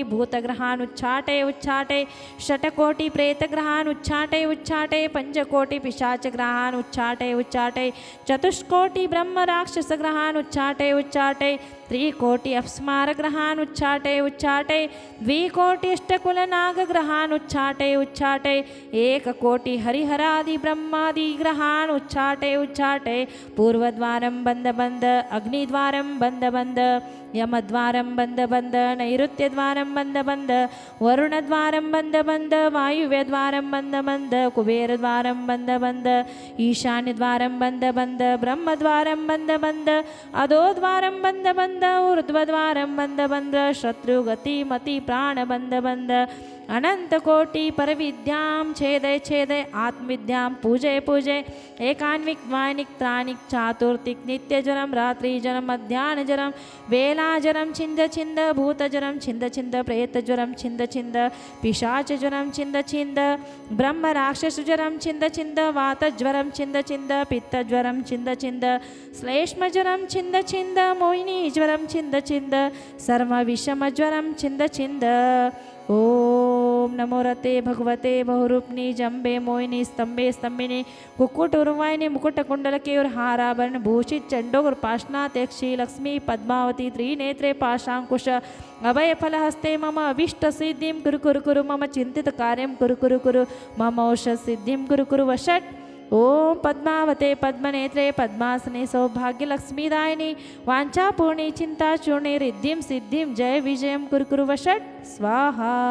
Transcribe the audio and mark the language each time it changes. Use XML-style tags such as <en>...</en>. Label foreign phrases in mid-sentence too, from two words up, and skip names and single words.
<sa>भूतग्रहान् उच्चाटे उच्चाटे षट्कोटि प्रेतग्रहान् उच्चाटे उच्चाटे पंचकोटि पिशाचग्रहान् उच्चाटे उच्चाटे चतुष्कोटि ब्रह्म राक्षसग्रहान् उच्चाटे उच्चाटे त्रिकोटि अपस्मारग्रहान् उच्चाटे उच्चाटे द्विकोटि अष्टकुलनागग्रहान् उच्चाटे उच्चाटे एककोटि हरिहरादि ब्रह्मादि ग्रहान् उच्चाटे उच्चाटे पूर्वद्वारं बंद बंद अग्निद्वारं बंद बंद यमद्वारं बंद बंद नैऋत्यद्वारं बंद बंद वरुणद्वारं बंद बंद वायुव्यद्वारं बंद बंद कुबेरद्वारं बंद बंद ईशान्यद्वारं बंद बंद ब्रह्मद्वारं बंद बंद अधोद्वारं बंद बंद ऊर्ध्वद्वारं बंद बंद शत्रुगति मति प्राण बंद बंद अनंत कोटि पर विद्यां छेदय छेदय आत्मविद्यां पूजय पूजय एकान्विक द्वानिक त्राणिक चातुर्थिक नित्यजरम रात्रिजरम मध्याह्नजरम वेलाजरम छिंद छिंद भूतजरम छिंद छिंद प्रेतज्वरम छिंद छिंद पिशाचज्वरम छिंद छिंद ब्रह्म राक्षसज्वरम छिंद छिंद वातज्वरम छिंद छिंद पित्तज्वरम छिंद छिंद श्लेष्मज्वरम छिंद छिंद मोहिनीज्वरम छिंद छिंद सर्वविषमज्वरम छिंद छिंद। ओम ओम नमो रते भगवते बहुरूपनी जम्बे मोहिनी स्तंभे स्तंभिनी कुक्कुट उर्वायिनी मुकुट कुंडल के और हाराभरण भूषित चंडोर पाशनाथ यक्षी लक्ष्मी पद्मावती त्रिनेत्रे पाशांकुश अभय फलहस्ते मम अभीष्ट सिद्धिं कुरु कुरु कुरु मम चिंतित कार्यं कुरु कुरु कुरु मम औषध सिद्धिं कुरु कुरु वषट् ओम पद्मावते पद्मनेत्रे पद्मासने सौभाग्य लक्ष्मीदायिनी वाञ्छापूर्णी चिंताचूर्णी रिद्धिं सिद्धिं जय विजयं कुरु कुरु वषट् स्वाहा</sa>